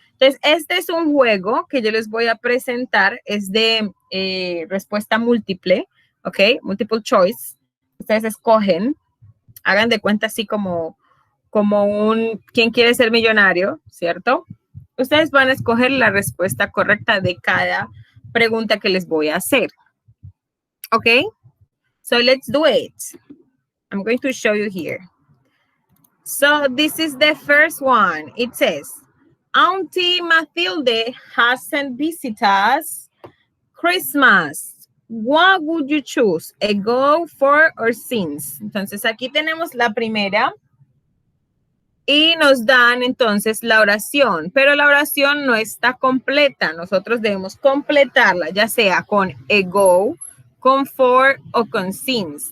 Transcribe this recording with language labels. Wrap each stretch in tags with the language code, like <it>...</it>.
<es>Entonces, este es un juego que yo les voy a presentar, es de respuesta múltiple, ¿ok?</es> <en>Multiple choice.</en> <es>Ustedes escogen, hagan de cuenta así como un, ¿quién quiere ser millonario? ¿Cierto? Ustedes van a escoger la respuesta correcta de cada pregunta que les voy a hacer.</es> <en>¿Ok? So, let's do it. I'm going to show you here. So this is the first one. It says, Auntie Mathilde hasn't visited us Christmas. What would you choose? Ago, for, or since?</en> <es>Entonces aquí tenemos la primera y nos dan entonces la oración, pero la oración no está completa. Nosotros debemos completarla, ya sea con ago, con for o con since.</es>